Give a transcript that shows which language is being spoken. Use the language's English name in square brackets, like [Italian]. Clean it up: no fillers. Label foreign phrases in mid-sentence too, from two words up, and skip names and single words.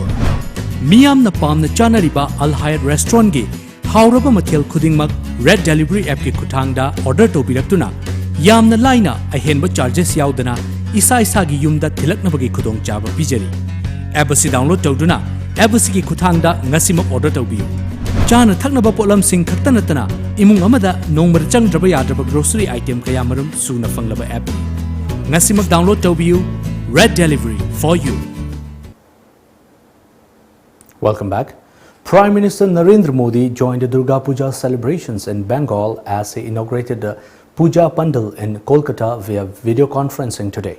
[Manipuri] Miyam na pam na chanariba Al Hayat restaurant gi hauraba mathel khudingmak red delivery app ki khuthangda order tobiraktuna yamna laina ahenba charges yaudana isa gi yumda thilaknabagi khudong chaba pijari. App si download tawduna app si ki khuthangda ngasimak order tawbiyu. Chana thaknaba polam sing khaktanatana imung amada nongmar changdraba yadraba [English] grocery item [Manipuri] kayamarum suna fanglaba app. Ngasimak download tawbiyu. [English] Red delivery for you. Welcome back. Prime Minister Narendra Modi joined the Durga Puja celebrations in Bengal as he inaugurated the Puja Pandal in Kolkata via video conferencing today.